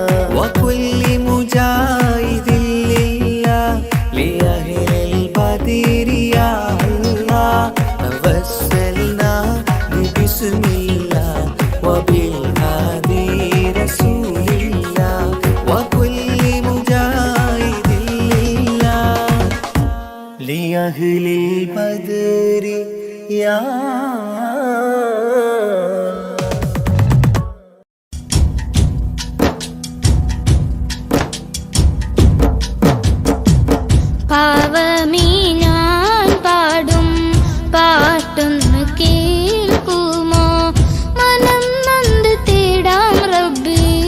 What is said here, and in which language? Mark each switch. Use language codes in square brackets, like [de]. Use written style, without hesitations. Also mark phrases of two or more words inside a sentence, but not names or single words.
[ar] وكل مجاهد لله لأهل البدر يا الله توسلنا ببسم الله وبالهادي رسول الله وكل مجاهد لله لأهل البدر يا [ml] പാവമീ ഞാൻ പാടും പാട്ടൊന്ന് കേൾക്കുമോ മനം നന്ദ് തേടാം റബ്ബി